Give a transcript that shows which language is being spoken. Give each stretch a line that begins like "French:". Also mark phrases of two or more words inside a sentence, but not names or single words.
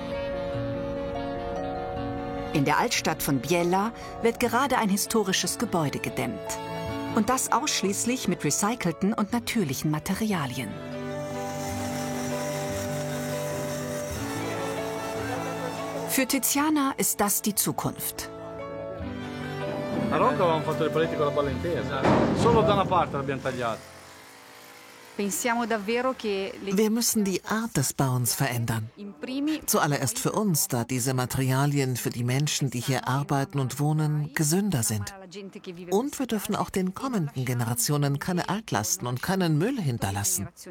German: In der Altstadt von Biella wird gerade ein historisches Gebäude gedämmt. Und das ausschließlich mit recycelten und natürlichen Materialien. Für Tiziana ist das die Zukunft.
Italian: A Ronco avevamo fatto le pareti con la palla intesa. Solo da una parte l'abbiamo tagliata.
German: Wir müssen die Art des Bauens verändern. Zuallererst für uns, da diese Materialien für die Menschen, die hier arbeiten und wohnen, gesünder sind. Und wir dürfen auch den kommenden Generationen keine Altlasten und keinen Müll hinterlassen.